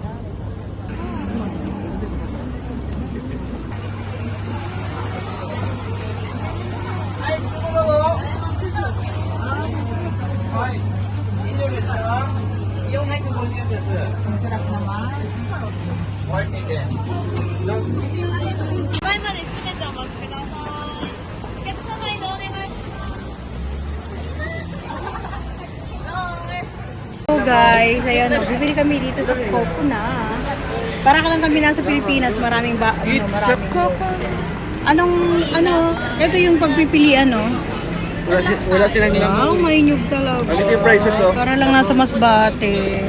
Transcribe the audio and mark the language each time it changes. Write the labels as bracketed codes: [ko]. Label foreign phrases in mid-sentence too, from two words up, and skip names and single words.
[tl] Ang sarap naman. [ja] 前まで詰めてお待ちください。お客様移動お願いします。 [en] So guys, [tl] ayun, bibili kami dito sa Coco na. Para ka lang kami nasa Pilipinas, maraming ito yung pagpipilian, no? Wala silang Wow, may nyug talaga. Ano yung prices, oh? Para lang nasa Masbate.